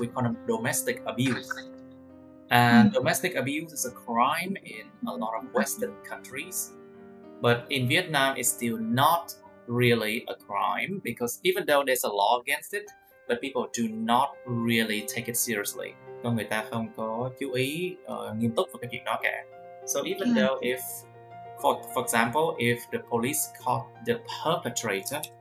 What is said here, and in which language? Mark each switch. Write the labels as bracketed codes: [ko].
[en] We call them domestic abuse. And domestic abuse is a crime in a lot of Western countries. But in Vietnam, it's still not really a crime because even though there's a law against it, but people do not really take it seriously. [vi] Con người ta không có chú ý nghiêm túc vào cái chuyện đó cả. [en] So even though if For example, if the police caught the perpetrator,